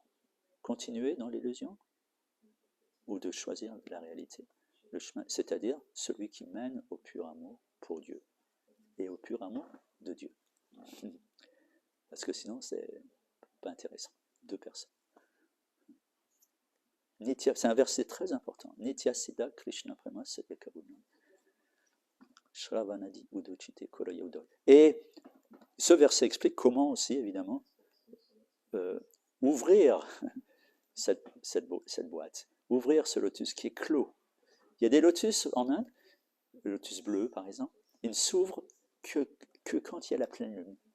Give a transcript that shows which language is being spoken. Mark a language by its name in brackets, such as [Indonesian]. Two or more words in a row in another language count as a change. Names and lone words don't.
[French] Continuer dans l'illusion ou de choisir la réalité. Le chemin, c'est-à-dire celui qui mène au pur amour pour Dieu et au pur amour de Dieu. Parce que sinon, c'est pas intéressant. Deux personnes. Nitya, c'est un verset très important. [Bangla] নিত্য সিদ্ধ কৃষ্ণ প্রেম সাধ্য কভু নয়। শ্রবণাদি উদোচিতে করয়ে উদয়. [French] Et ce verset explique comment aussi, évidemment, ouvrir cette boîte, ouvrir ce lotus qui est clos. Il y a des lotus en Inde, le lotus bleu par exemple, il ne s'ouvre que quand il y a la pleine lune.